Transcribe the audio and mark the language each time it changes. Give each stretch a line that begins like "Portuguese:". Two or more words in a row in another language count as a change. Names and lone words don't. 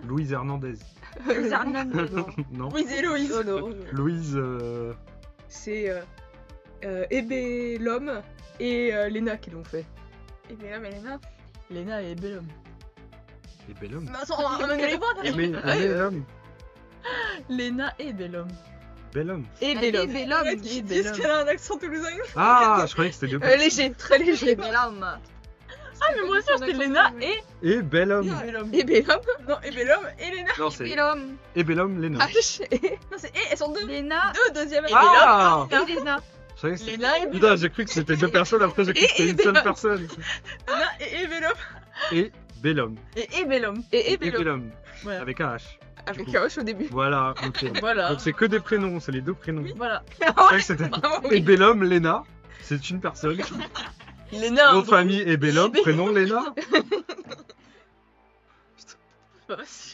French: Louise Hernandez. Non. Louise et Héloïse. Non, non, Louise. c'est Ébé l'homme et Léna qui l'ont fait. Et bien là, mais Léna. Léna et Bellum. Et Bellum. Mais attends, on va les voir. Bellum. Léna et Bellum. Bellum. Et Et Bellum. Bellum. Ils disent qu'elle a un accent toulousain. Ah, je croyais que c'était deux personnes. Léger, très léger. Bellum. Ah, mais moi aussi, c'était Léna et Et Bellum. Bellum. Et Bellum. Non, et Bellum et Léna. Non, c'est Bellum. et Bellum, Léna. H et Non, c'est et, elles sont deux. Léna. Deux, deuxième. Et Ah Et Léna. Je croyais que c'était- Léna et Bellum. Putain, j'ai cru que c'était deux personnes, après j'ai cru que c'était une seule personne. Léna et Bellum. Et Bellum. Et Bellum. et Et Bellum. Bellum. Voilà. Avec un H. Avec un H au début. Voilà, ok. Voilà. Donc c'est que des prénoms, c'est les deux prénoms. Voilà. Je croyais que c'était Bravo, et oui. Bellum, Léna. C'est une personne. Léna. Nom de famille et Bellum, Et prénom Léna. Bah, vas-y.